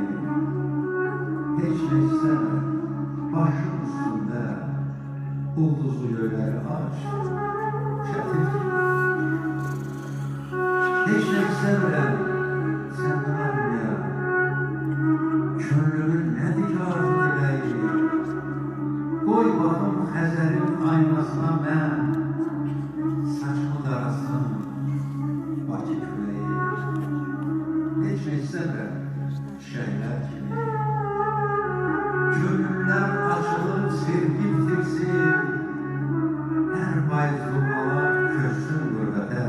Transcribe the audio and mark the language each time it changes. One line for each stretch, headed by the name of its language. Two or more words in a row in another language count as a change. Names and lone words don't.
Turkish: Hiç ne istemem başım üstünde,
Azerbaijani: ulduzlu göyleri aç, çetir kimi.
Turkish: Hiç ne istemem senden almaya, könlümün nedir arzu dileği.
Azerbaijani: Koy baxım Xəzərin aynasına mən, saçımı darasın Bakı küləyi. Heç nə istəmirəm şəhlər kimi. Könüllər açılır, sevgi bitirsin, hər bayız durmalar köçsün qürbətə.